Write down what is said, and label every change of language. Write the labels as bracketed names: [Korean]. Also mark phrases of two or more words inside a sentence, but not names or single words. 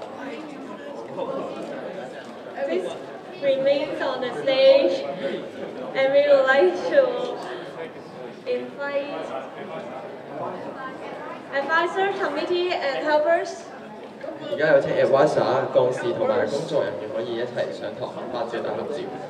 [English] Please remain on the stage, and we would like to invite advisor, committee, and helpers. [Cantonese] 而家有請 advisor、幹事同埋工作人員可以一齊上堂拍照打合照。